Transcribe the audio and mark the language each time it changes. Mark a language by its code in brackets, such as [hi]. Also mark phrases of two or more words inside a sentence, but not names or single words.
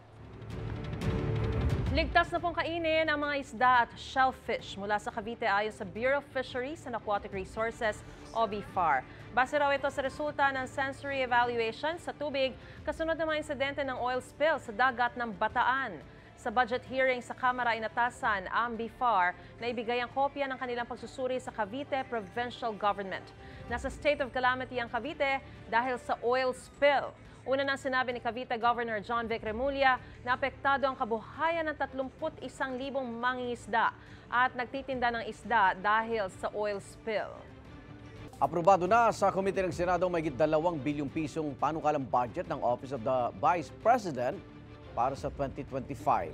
[tl] Ligtas na pong kainin ang mga isda at shellfish mula sa Cavite ayon sa Bureau of Fisheries and Aquatic Resources o BFAR. Base raw ito sa resulta ng [en] sensory evaluation [tl] sa tubig kasunod ng mga insidente ng [en] oil spill [tl] sa dagat ng Bataan. Sa [en] budget hearing [tl] sa Kamara inatasan ang BFAR na ibigay ang kopya ng kanilang pagsusuri sa Cavite Provincial Government. Nasa [en] state of calamity [tl] ang Cavite dahil sa [en] oil spill. [tl] Una nang sinabi ni Cavite Governor John Vic Remulla na apektado ang kabuhayan ng 31,000 mangingisda at nagtitinda ng isda dahil sa [en] oil spill. [tl] Aprobado na sa Komite ng Senado ang mahigit 2 bilyong pisong panukalang budget ng Office of the Vice President para sa 2025.